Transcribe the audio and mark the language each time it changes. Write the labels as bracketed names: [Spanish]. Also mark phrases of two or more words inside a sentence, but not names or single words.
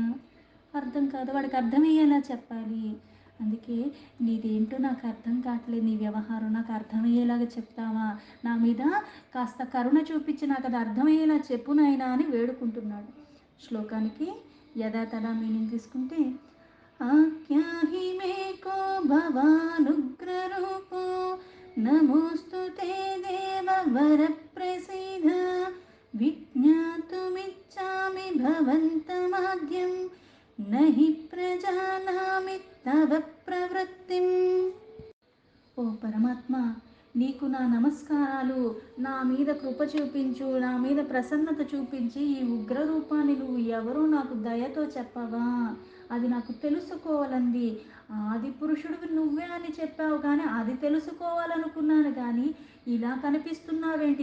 [Telugu] అర్థం కాదు. వాడికి అర్థమయ్యేలా చెప్పాలి. అందుకే నీదేంటో నాకు అర్థం కావట్లేదు, నీ వ్యవహారం నాకు అర్థమయ్యేలాగా చెప్తావా? నా మీద కాస్త కరుణ చూపించి నాకు అది అర్థమయ్యేలా చెప్పు నాయనా అని వేడుకుంటున్నాడు. శ్లోకానికి యథాతథా మీనింగ్ తీసుకుంటే, [Sanskrit] आख्याहि मे को भवानुग्ररूपो नमोऽस्तु ते देववरप्रसीद विज्ञातुमिच्छामि भवन्तमाद्यं न हि प्रजानामि तव प्रवृत्तिम्। [Telugu] ఓ పరమాత్మ, నీకు నా నమస్కారాలు. నా మీద కృప చూపించు, నా మీద ప్రసన్నత చూపించి ఈ ఉగ్ర రూపాన్ని నువ్వు ఎవరో నాకు దయతో చెప్పవా? అది నాకు తెలుసుకోవాలంది. ఆది పురుషుడివి నువ్వే అని చెప్పావు కానీ అది తెలుసుకోవాలనుకున్నాను కానీ ఇలా కనిపిస్తున్నావేంటి?